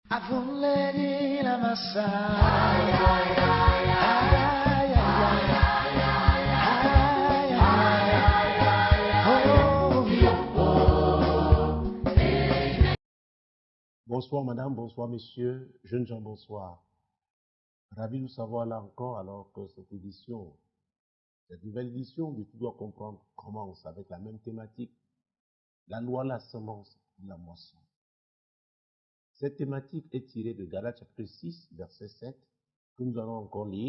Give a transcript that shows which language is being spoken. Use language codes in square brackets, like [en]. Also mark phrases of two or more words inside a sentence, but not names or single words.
[fr] Avuledi la massa. Ay, ay, ay, ay, ay, ay, ay. Bonsoir madame, bonsoir messieurs, jeunes gens, bonsoir. Ravi de vous savoir là encore alors que cette nouvelle édition de Tu dois comprendre commence avec la même thématique, la loi, la semence, la moisson. Cette thématique est tirée de Galates chapitre 6, verset 7, que nous allons encore lire.